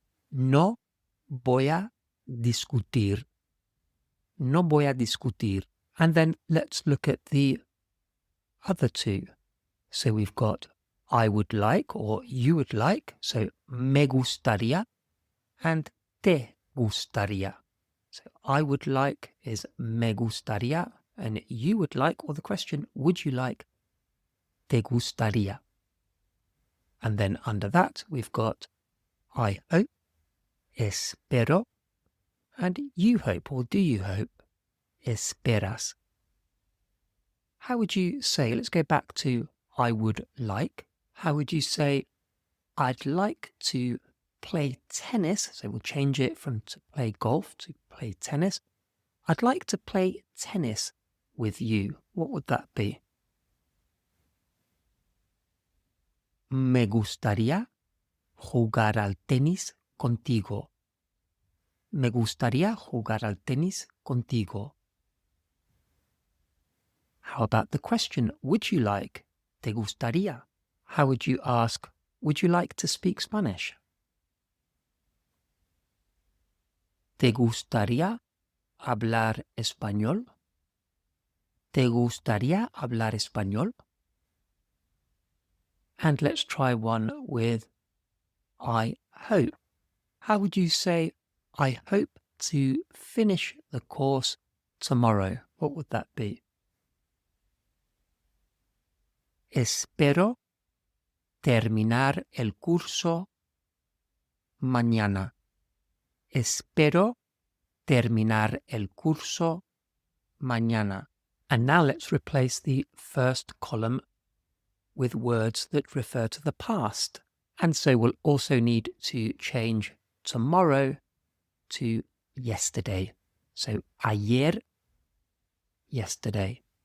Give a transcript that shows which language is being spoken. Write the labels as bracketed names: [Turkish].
[Spanish] No voy a discutir. No voy a discutir. [English] And then let's look at the other two. So we've got I would like or you would like. So [Spanish] me gustaría and te gustaría. [English] So I would like is [Spanish] me gustaría [English] and you would like, or the question, would you like, [Spanish] te gustaría. [English] And then under that we've got I hope, espero, and you hope or do you hope, esperas. How would you say, let's go back to I would like. How would you say, I'd like to play tennis? So we'll change it from to play golf to play tennis. I'd like to play tennis with you. What would that be? [Spanish] Me gustaría jugar al tenis contigo. Me gustaría jugar al tenis contigo. [English] How about the question, would you like? [Spanish] ¿Te gustaría? [English] How would you ask, would you like to speak Spanish? [Spanish] ¿Te gustaría hablar español? ¿Te gustaría hablar español? [English] And let's try one with I hope. How would you say, I hope to finish the course tomorrow? What would that be? [Spanish] Espero terminar el curso mañana. Espero terminar el curso mañana. [English] And now let's replace the first column with words that refer to the past. And so we'll also need to change tomorrow to yesterday. So ayer, yesterday.